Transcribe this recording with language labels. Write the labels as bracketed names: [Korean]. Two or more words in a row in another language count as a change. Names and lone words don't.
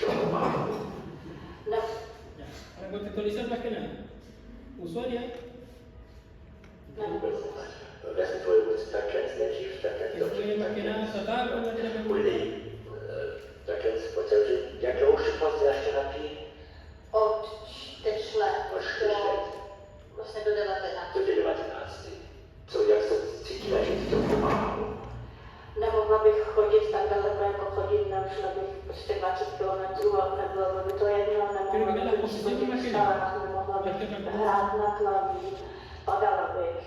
[Czech] pomalu. [Spanish] Ya. Para contextualizar más que nada. Usuaria. Que fue más que nada tratada con la terapia comunitaria. [Czech] Jaké už fáze terapii? Od 4 let do vlastně do 19. Do 19. Co, jak se cítila, že ti to pomáhalo? Nemohla bych chodit tak daleko, jako chodit, neušla bych prostě 20 km, ale nebylo by to jedno, nemohla bych chodit stále, nemohla bych hrát na klavír, padala bych.